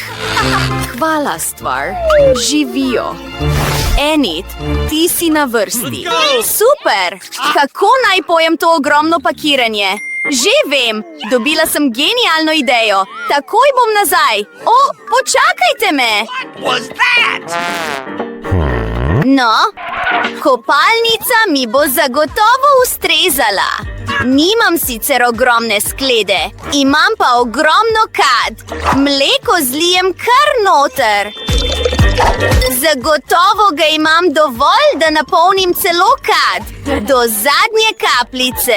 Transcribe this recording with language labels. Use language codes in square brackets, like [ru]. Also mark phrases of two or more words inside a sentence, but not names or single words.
[sl] Hvala, Stvar. Živijo. Enid, ti si na vrsti. Super! Kako naj pojem to ogromno pakiranje? Že vem, dobila sem genialno idejo. Takoj bom nazaj. Počakajte me. [en] Was that? [sl] No, kopalnica mi bo zagotovo ustrezala. Nimam sicer ogromne sklede, imam pa ogromno kad. Mleko zlijem kar noter. Zagotovo ga imam dovolj, da napolnim celo kad, do zadnje kapljice.